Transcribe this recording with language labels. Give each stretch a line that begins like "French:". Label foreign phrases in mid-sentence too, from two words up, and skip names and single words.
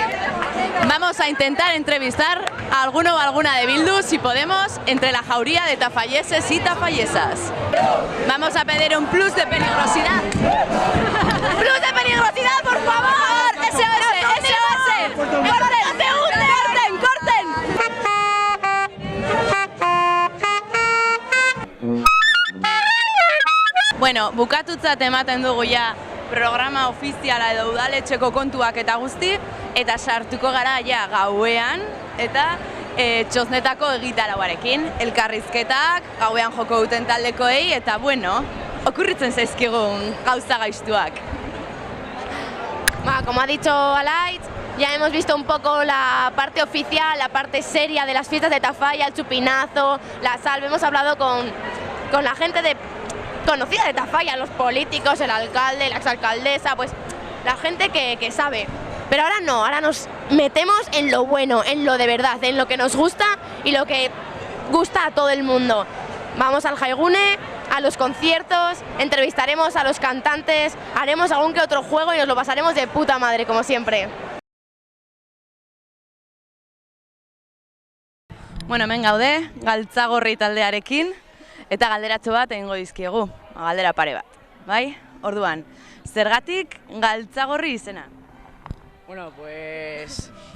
Spanish: Vamos a intentar entrevistar a alguno o alguna de Bildu, si podemos, entre la jauría de tafalleses y tafallesas. Vamos a pedir un plus de peligrosidad. ¡Plus de peligrosidad, por favor! ¡SOS! ¡SOS! ¡Corten! ¡Corten! ¡Corten!
Basque: Bueno, bukatutzat ematen dugu ja programa ofiziala edo udaletxeko kontuak eta guzti, eta sartuko gara ja gauean, eta txosnetako egitarauarekin, elkarrizketak, gauean joko duten taldekoei, eta bueno, okurritzen zaizkigun gauza gaiztuak.
Spanish: Como ha dicho Alaitz, ya hemos visto un poco la parte oficial, la parte seria de las fiestas de Tafalla, el chupinazo, la salve. Hemos hablado con la gente conocida de Tafalla, los políticos, el alcalde, la exalcaldesa, pues la gente que sabe. Pero ahora no, ahora nos metemos en lo bueno, en lo de verdad, en lo que nos gusta y lo que gusta a todo el mundo. Vamos al Jaigune, a los conciertos, entrevistaremos a los cantantes, haremos algún que otro juego y nos lo pasaremos de puta madre, como siempre.
Basque: Bueno, hemen gaude, Galtzagorri taldearekin, eta galderatxo bat egingo dizkiegu, galdera pare bat, bai? Orduan, zergatik Galtzagorri izena?
Spanish: Bueno, pues...